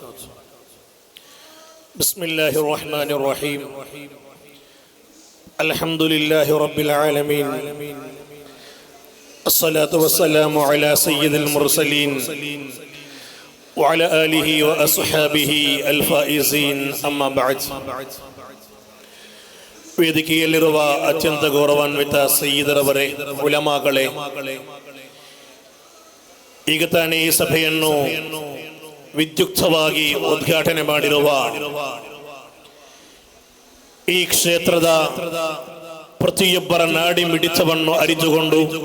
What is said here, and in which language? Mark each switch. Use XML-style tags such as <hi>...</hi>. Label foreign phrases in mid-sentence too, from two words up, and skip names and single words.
<ar>بسم الله الرحمن الرحيم. الحمد لله رب العالمين. الصلاة والسلام على سيد المرسلين وعلى آله وأصحابه الفائزين. أما بعد.</ar> <kn>ವೇದಿಕೆಯಲ್ಲಿರುವ ಅತ್ಯಂತ ಗೌರವಾನ್ವಿತ ಸಯ್ಯಿದರವರೇ, ಉಲಮಾಗಳೇ, ಈಗ ತಾನೇ ಈ ಸಭೆಯನ್ನು ವಿದ್ಯುಕ್ತವಾಗಿ ಉದ್ಘಾಟನೆ ಮಾಡಿರುವ ಈ ಕ್ಷೇತ್ರದ ಪ್ರತಿಯೊಬ್ಬರ ನಾಡಿ ಮಿಡಿತವನ್ನು ಅರಿತುಕೊಂಡು</kn>